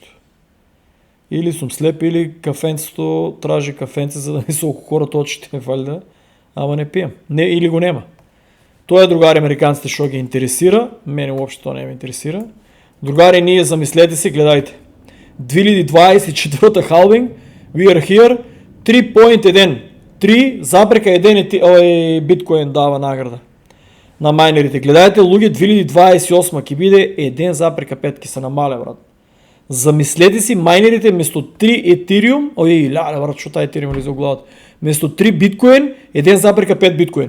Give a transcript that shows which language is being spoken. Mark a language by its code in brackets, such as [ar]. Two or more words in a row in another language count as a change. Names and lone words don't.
[mk] Или сум слеп, или кафенцето тражи кафенце за да ми се окукорат очите, валјда, ама не пием. Не, или го нема. Тоа е, другари, американците што ги интересира, мене уопшто тоа не ме интересира. Другари, ние замислете си, гледајте. 2024 халвинг, [en] we are here, [mk] 3.1, 3,1 биткоин дава награда на майнерите. Гледајте, луѓе, 2028 ќе биде 1,5 ќе се намале, брат. Замислете си, майнерите место 3 Ethereum, брат, што тај Ethereum ли за главата, место 3 биткоин, 1,5 биткоин.